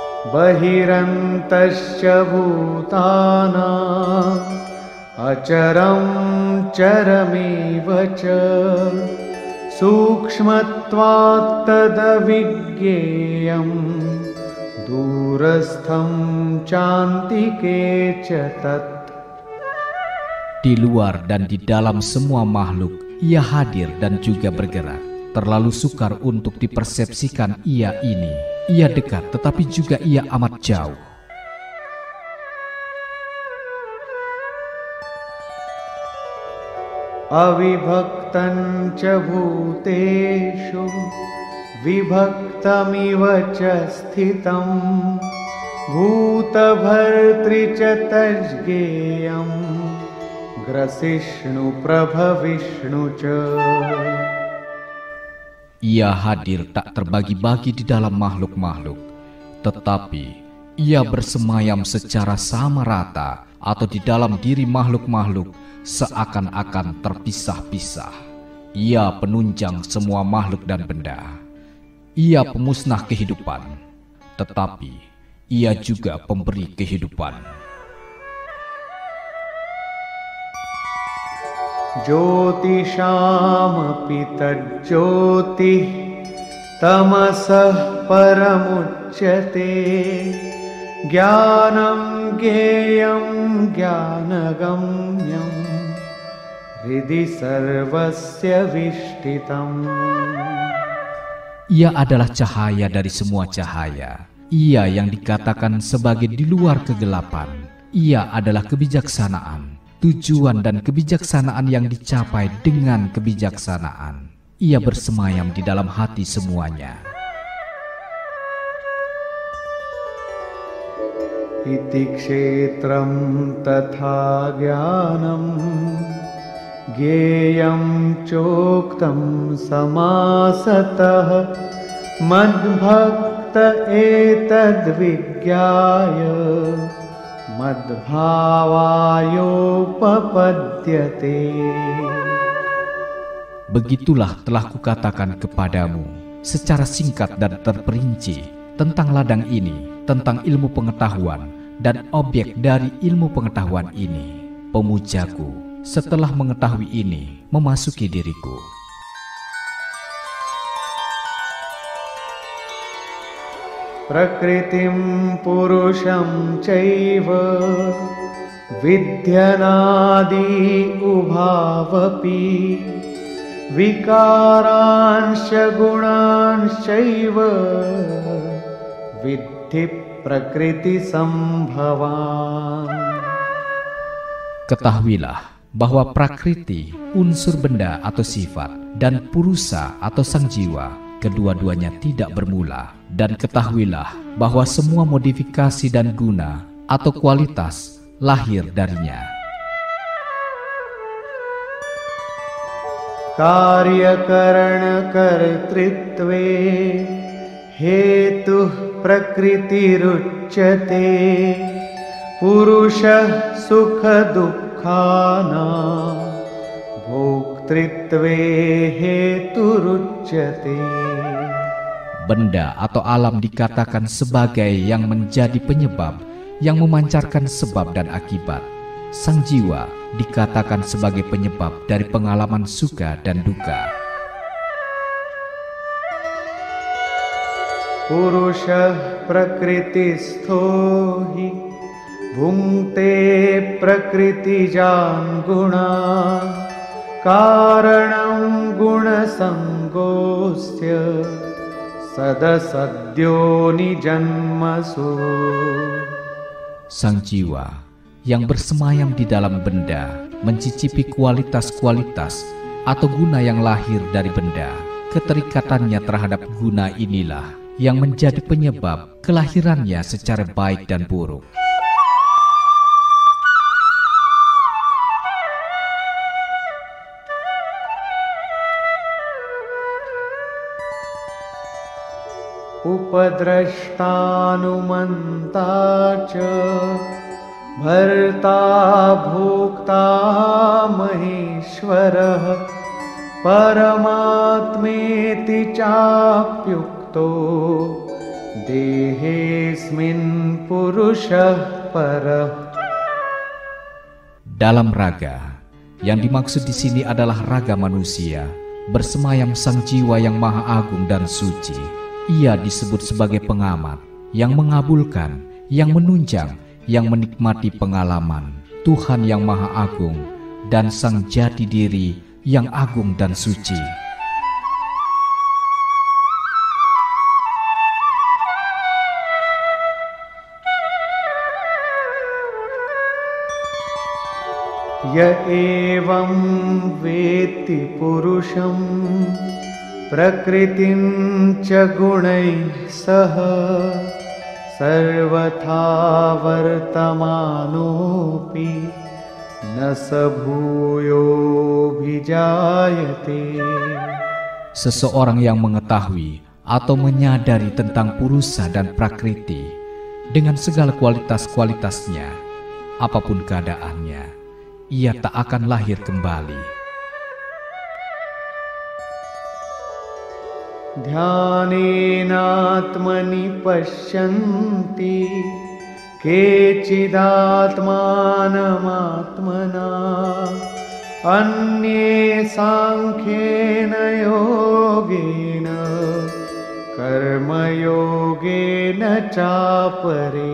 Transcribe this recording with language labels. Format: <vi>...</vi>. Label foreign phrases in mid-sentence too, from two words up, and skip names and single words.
<sa>बहिरन्तश्च भूतानाम् अचरं चरमेव च सूक्ष्मत्वात् तदविज्ञेयम् दूरस्थं चान्तिके च तत्.</sa> <id>Di luar dan di dalam semua makhluk, ia hadir dan juga bergerak. Terlalu sukar untuk dipersepsikan ia ini. Ia dekat tetapi juga ia amat jauh.</id> <sa>अविभक्तं च भूतेषु विभक्तमिव च स्थितं भूतभर्तृ च तज्ज्ञेयं ग्रसिष्णु प्रभविष्णु च.</sa> <id>Ia hadir tak terbagi-bagi di dalam makhluk-makhluk, tetapi ia bersemayam secara sama rata atau di dalam diri makhluk-makhluk seakan-akan terpisah-pisah. Ia penunjang semua makhluk dan benda. Ia pemusnah kehidupan, tetapi ia juga pemberi kehidupan.</id> <sa>ज्योतिषामपि तज्ज्योतिः तमसः परमुच्यते ज्ञानं ज्ञेयं ज्ञानगम्यं हृदि सर्वस्य विष्ठितम्.</sa> <id>Ia adalah cahaya dari semua cahaya. Ia yang dikatakan sebagai di luar kegelapan. Ia adalah kebijaksanaan, tujuan dan kebijaksanaan yang dicapai dengan kebijaksanaan. Ia bersemayam di dalam hati semuanya.</id> <sa>इति क्षेत्रं तथा ज्ञानं ज्ञेयं चोक्तं समासतः मद्भक्त एतद्विज्ञाय मद्भावायोपपद्यते.</sa> <id>Begitulah telah kukatakan kepadamu secara singkat dan terperinci tentang ladang ini, tentang ilmu pengetahuan dan objek dari ilmu pengetahuan ini. Pemujaku setelah mengetahui ini memasuki diriku.</id> <sa>प्रकृतिं पुरुषं चैव विद्यनादि उभावपि विकारांश्च गुणांश्चैव विद्धि प्रकृतिसम्भवान्.</sa> <id>Ketahuilah bahwa prakriti, unsur benda atau sifat, dan purusa atau sang jiwa, kedua-duanya tidak bermula. Dan ketahuilah bahwa semua modifikasi dan guna atau kualitas lahir darinya.</id> <sa>कार्यकरणकर्तृत्वे हेतुः प्रकृतिरुच्यते पुरुषः सुखदुःखानां भोक्तृत्वे हेतुरुच्यते.</sa> <id>Benda atau alam dikatakan sebagai yang menjadi penyebab, yang memancarkan sebab dan akibat. Sang jiwa dikatakan sebagai penyebab dari pengalaman suka dan duka.</id> <sa>पुरुषः प्रकृतिस्थो हि भुङ्क्ते प्रकृतिजान् गुणान् कारणं गुणसङ्गोऽस्य सदसद्यो निजन्मसु.</sa> <id>Sang jiwa yang bersemayam di dalam benda mencicipi kualitas-kualitas atau guna yang lahir dari benda. Keterikatannya terhadap guna inilah yang menjadi penyebab kelahirannya secara baik dan buruk.</id> <sa>उपद्रष्टानुमन्ता च भर्ता भोक्ता महेश्वरः परमात्मेति चाप्युक्तो देहेऽस्मिन् पुरुषः परः.</sa> <id>Dalam raga, yang dimaksud di sini adalah raga manusia, bersemayam sang jiwa yang maha agung dan suci. Ia disebut sebagai pengamat, yang mengabulkan, yang menunjang, yang menikmati pengalaman Tuhan yang maha agung dan sang jati diri yang agung dan suci.</id> <sa>य एवं वेत्ति पुरुषं प्रकृतिं च गुणैः सह सर्वथा वर्तमानोऽपि न स भूयोऽभिजायते.</sa> <id>Seseorang yang mengetahui atau menyadari tentang purusa dan prakriti dengan segala kualitas-kualitasnya, apapun keadaannya, ia tak akan lahir kembali.</id> <sa>ध्यानेनात्मनि पश्यन्ति केचिदात्मानमात्मना अन्ये सांख्येन योगेन कर्मयोगेन चापरे.</sa>